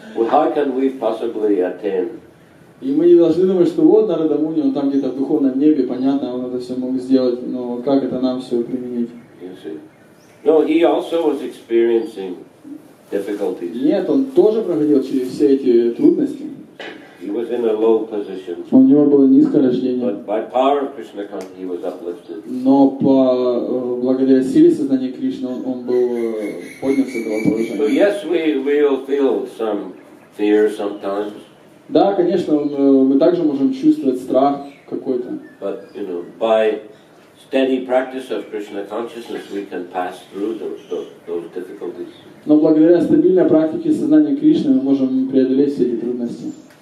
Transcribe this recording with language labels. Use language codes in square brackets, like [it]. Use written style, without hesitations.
[en] Well, how can we possibly attain? [ru] И мы не должны думать, что Нарада Муни, он там где-то в духовном небе, понятно, он это все мог сделать, но как это нам все применить? [en] No, he also was experiencing difficulties. [ru] Нет, он тоже проходил через все эти трудности. [en] He was in a low position. [ru] У него было низкое рождение. [en] But by power of Krishna consciousness, he was uplifted. [ru] Но благодаря силе сознания Кришны он был поднят с этого положения. [en] So yes, we will feel some fear sometimes. [ru] Да, конечно, мы также можем чувствовать страх какой-то. [en] But you know, by steady practice of Krishna consciousness, we can pass through those difficulties. [ru] Но благодаря стабильной практике сознания Кришны мы можем преодолеть все эти трудности.